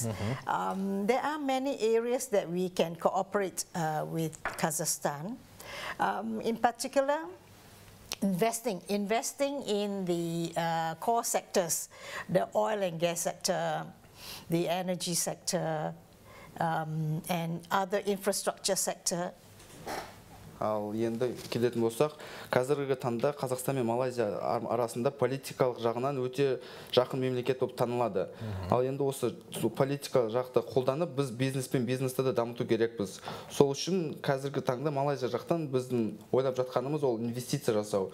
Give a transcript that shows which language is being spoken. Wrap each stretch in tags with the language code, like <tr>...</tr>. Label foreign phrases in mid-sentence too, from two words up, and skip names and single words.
<en>There are many areas that we can cooperate with Kazakhstan. In particular, investing in the core sectors, the oil and gas sector, the energy sector, and other infrastructure sector.</en> <kk>Ал енді келетін болсақ, қазіргі таңда Қазақстан мен Малайзия арасында политикалық жағынан өте жақын мемлекет болып танылады. Ал енді осы политикалық жақты қолданып, біз бизнесті де дамыту керекпіз. Сол үшін қазіргі таңда Малайзия жақтан біздің ойлап жатқанымыз ол инвестиция жасау.</kk>